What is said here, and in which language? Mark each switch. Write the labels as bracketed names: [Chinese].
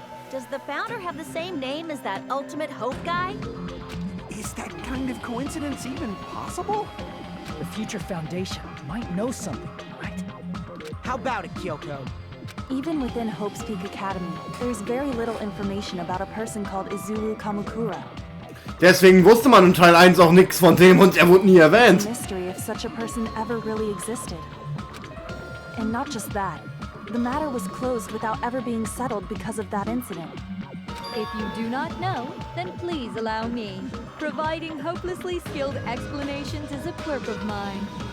[English] Does the founder have the same name as that ultimate hope guy? Is that kind of coincidence even possible? The future foundation might know something, right? How about it, Kyoko? Even within Hope's Peak Academy, there's very little information about a person called Izuru Kamakura. [German] Deswegen wusste man in Teil 1 auch nichts von dem und er wurde nie erwähnt. [English] A mystery if such a person ever really existed. And not just that, the matter was closed without ever being settled because of that incident. If you do not know, then please allow me. Providing hopelessly skilled explanations is a quirk of mine.